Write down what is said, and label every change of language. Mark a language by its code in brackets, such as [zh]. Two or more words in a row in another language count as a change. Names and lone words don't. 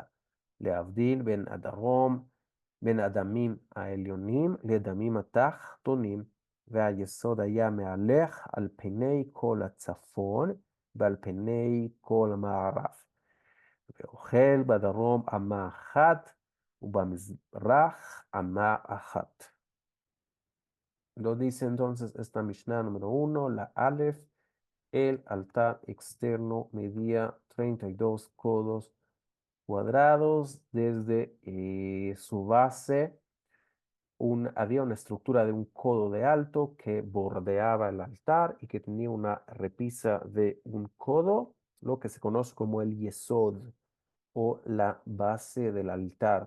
[he] להבדיל בין הדמים העליונים לדמים התחתונים, והיסוד היה מהלך על פני כל הצפון ועל פני כל המערב, ואוכל בדרום אמה אחת ובמזרח אמה אחת. [es] Lo dice entonces esta Mishnah número 1, la Aleph, el altar externo medía 32 codos cuadrados desde su base. Había una estructura de un codo de alto que bordeaba el altar y que tenía una repisa de un codo, lo que se conoce como el yesod o la base del altar.